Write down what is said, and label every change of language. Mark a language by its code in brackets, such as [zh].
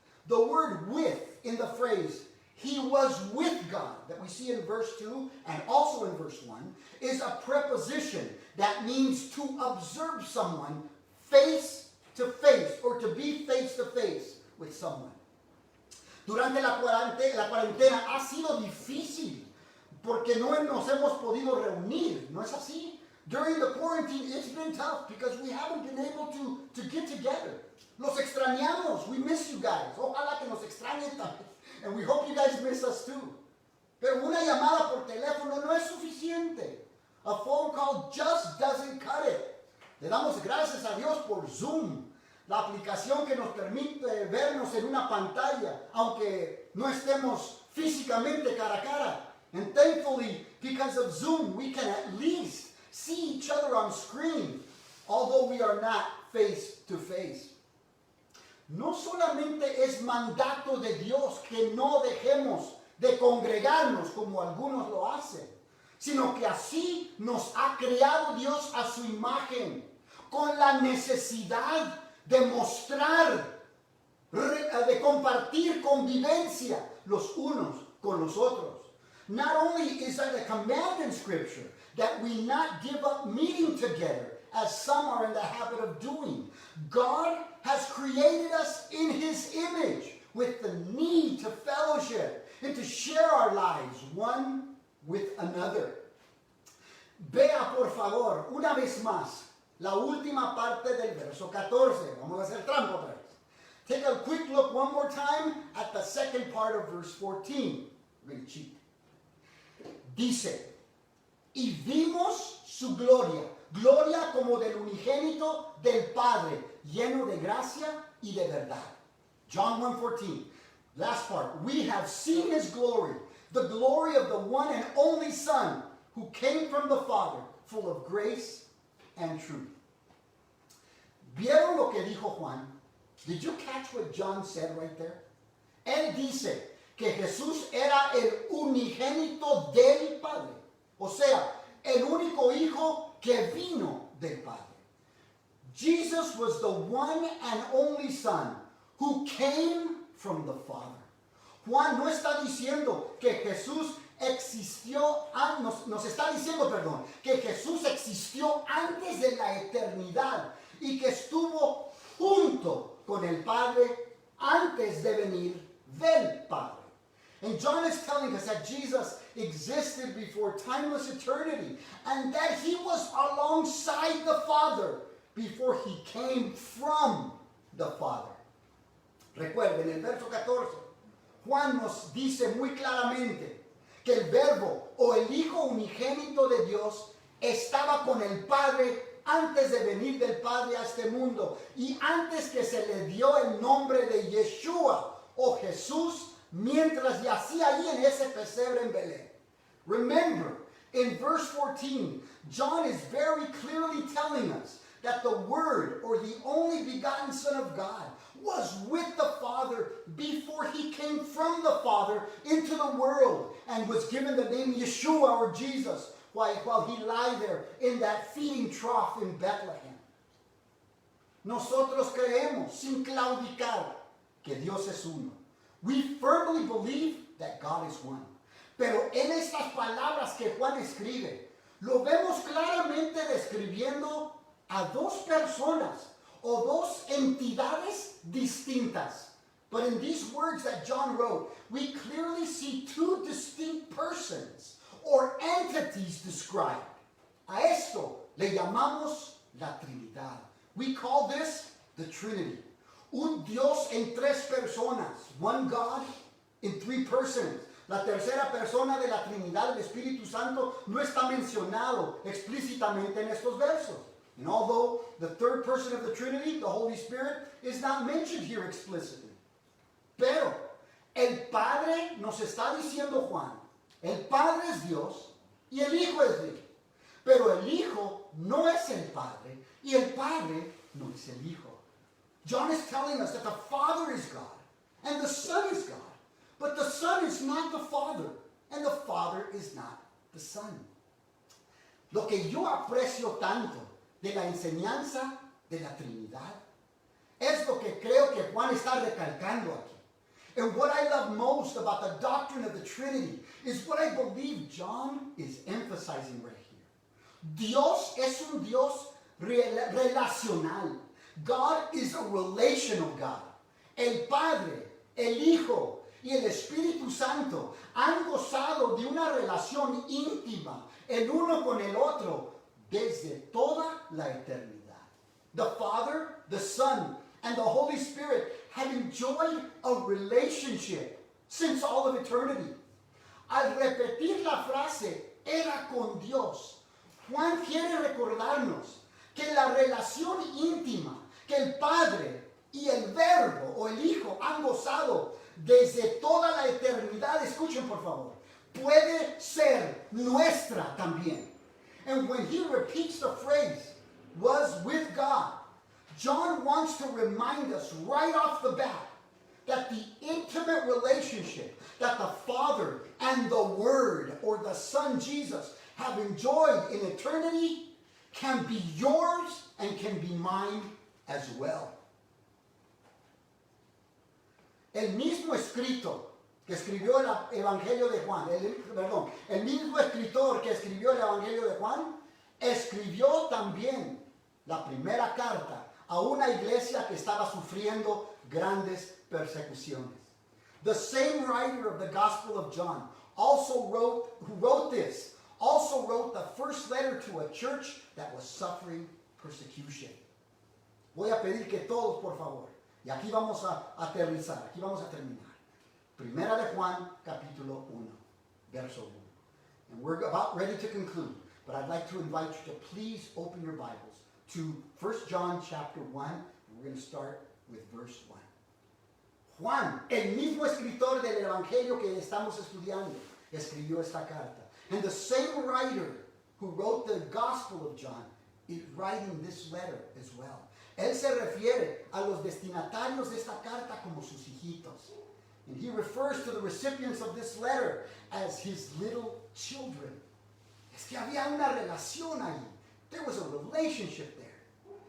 [en] The word with in the phrase, he was with God, that we see in verse 2 and also in verse 1, is a preposition that means to observe someone face to face or to be face to face with someone. [es] Durante la cuarentena ha sido difícil porque no nos hemos podido reunir, ¿no es así? [en] During the quarantine, it's been tough because we haven't been able to get together. [es] Los extrañamos. [en] We miss you guys. [es] Ojalá que nos extrañen también. [en] And we hope you guys miss us too. [es] Pero una llamada por teléfono no es suficiente. [en] A phone call just doesn't cut it. [es] Le damos gracias a Dios por Zoom, la aplicación que nos permite vernos en una pantalla, aunque no estemos físicamente cara a cara. [en] And thankfully, because of Zoom, we can at least see each other on screen, although we are not face to face. [es] No solamente es mandato de Dios que no dejemos de congregarnos como algunos lo hacen, sino que así nos ha creado Dios a su imagen, con la necesidad de mostrar, de compartir convivencia los unos con los otros. [en] Not only is that a command in Scripture that we not give up meeting together, as some are in the habit of doing. God has created us in His image with the need to fellowship and to share our lives one with another. [es] Vea por favor, una vez más, la última parte del verso 14. Vamos a hacer trampa otra vez. [en] Take a quick look one more time at the second part of verse 14. We're going to cheat. [es] Dice, y vimos su gloria, gloria como del unigénito del Padre, lleno de gracia y de verdad. [en] John 1:14, last part. We have seen His glory, the glory of the one and only Son, who came from the Father, full of grace and truth. [es] ¿Vieron lo que dijo Juan? [en] Did you catch what John said right there? [es] Él dice que Jesús era el unigénito del Padre. O sea, el único hijo que vino del Padre. [en] Jesus was the one and only Son who came from the Father. [es] Juan no está diciendo que Jesús existió, nos está diciendo, perdón, que Jesús existió antes de la eternidad y que estuvo junto con el Padre antes de venir del Padre. [en] And John is telling us that Jesus existed before timeless eternity and that He was alongside the Father before He came from the Father. [es] Recuerden, en el verso 14, Juan nos dice muy claramente que el Verbo o el Hijo unigénito de Dios estaba con el Padre antes de venir del Padre a este mundo y antes que se le dio el nombre de Yeshua o Jesús mientras yacía ahí en ese pesebre en Belén. [en] Remember, in verse 14, John is very clearly telling us that the Word, or the only begotten Son of God, was with the Father before he came from the Father into the world and was given the name Yeshua or Jesus while he lay there in that feeding trough in Bethlehem. [es] Nosotros creemos, sin claudicar, que Dios es uno. [en] We firmly believe that God is one. [es] Pero en estas palabras que Juan escribe, lo vemos claramente describiendo a dos personas o dos entidades distintas. [en] But in these words that John wrote, we clearly see two distinct persons or entities described. [es] A esto le llamamos la Trinidad. [en] We call this the Trinity. [es] Un Dios en tres personas. [en] One God in three persons. [es] La tercera persona de la Trinidad, el Espíritu Santo, no está mencionado explícitamente en estos versos. [en] And although the third person of the Trinity, the Holy Spirit, is not mentioned here explicitly. [es] Pero el Padre, nos está diciendo Juan, el Padre es Dios y el Hijo es Dios. Pero el Hijo no es el Padre y el Padre no es el Hijo. [en] John is telling us that the Father is God and the Son is God. But the Son is not the Father, and the Father is not the Son. [es] Lo que yo aprecio tanto de la enseñanza de la Trinidad es lo que creo que Juan está recalcando aquí. [en] And what I love most about the doctrine of the Trinity is what I believe John is emphasizing right here. [es] Dios es un Dios relacional. [en] God is a relational God. [es] El Padre, el Hijo, y el Espíritu Santo han gozado de una relación íntima el uno con el otro desde toda la eternidad. [en] The Father, the Son, and the Holy Spirit have enjoyed a relationship since all of eternity. [es] Al repetir la frase, era con Dios, Juan quiere recordarnos que la relación íntima que el Padre y el Verbo o el Hijo han gozado desde toda la eternidad, escuchen por favor, puede ser nuestra también. [en] And when he repeats the phrase, was with God, John wants to remind us right off the bat that the intimate relationship that the Father and the Word or the Son Jesus have enjoyed in eternity can be yours and can be mine as well. [es] El mismo escrito que escribió el Evangelio de Juan, el mismo escritor que escribió el Evangelio de Juan, escribió también la primera carta a una iglesia que estaba sufriendo grandes persecuciones. [en] The same writer of the Gospel of John who wrote this, also wrote the first letter to a church that was suffering persecution. [es] Voy a pedir que todos, por favor, y aquí vamos a aterrizar, aquí vamos a terminar. Primera de Juan, capítulo 1, verso 1. [en] And we're about ready to conclude, but I'd like to invite you to please open your Bibles to 1 John chapter 1, and we're going to start with verse 1. [es] Juan, el mismo escritor del Evangelio que estamos estudiando, escribió esta carta. [en] And the same writer who wrote the Gospel of John is writing this letter as well. [es] Él se refiere a los destinatarios de esta carta como sus hijitos. [en] And he refers to the recipients of this letter as his little children. [es] Es que había una relación ahí. [en] There was a relationship there.